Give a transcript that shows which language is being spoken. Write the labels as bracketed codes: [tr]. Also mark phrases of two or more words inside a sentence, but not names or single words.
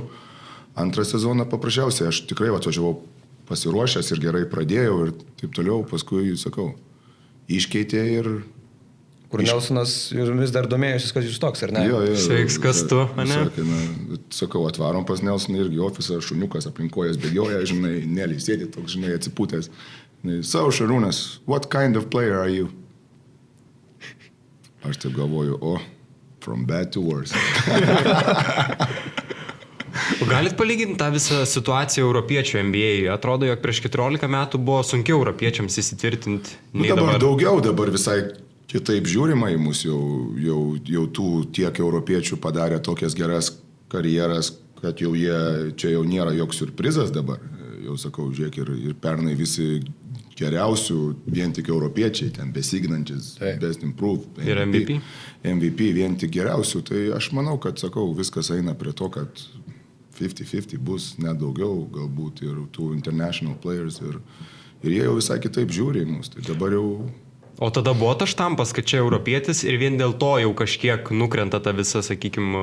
[lt] Antrą sezoną paprasčiausiai, aš tikrai atvažiavau pasiruošęs ir gerai pradėjau ir taip toliau, paskui, sakau, iškeitė ir... Kur Nelsonas ir vis dar domėjusis, kad jūs toks, ar ne? Jo. Sveiks, kas tu, ane? Sakau, atvarom pas Nelsoną irgi ofisą, šuniukas aplinkojas bėgioja, žinai, Nelį sėdi toks, žinai, atsipūtęs. Savo Šarūnas, [en] what kind of player are you? [lt] Aš taip galvoju, [en] from bad to worse. [lt] Galit palyginti tą visą situaciją europiečių NBA? Atrodo, jog prieš 14 metų buvo sunkiau europiečiams įsitvirtinti nei dabar. Dabar visai kitaip žiūrima į mus, jau tų tiek europiečių padarė tokias geras karjeras, kad jau čia jau nėra joks surprizas dabar. Jau sakau, žiūrėk, ir pernai visi geriausių, vien tik europiečiai, ten besignantis, [en] best improved. [lt] Ir MVP? MVP vien tik geriausių. Tai aš manau, kad, sakau, viskas eina prie to, kad 50-50 bus net daugiau, galbūt ir tų [en] international players [lt] ir jie jau visai kitaip žiūri į mus. Tai dabar jau... O tada buvo tas štampas, kad čia europietis ir vien dėl to jau kažkiek nukrenta ta visa, sakykime...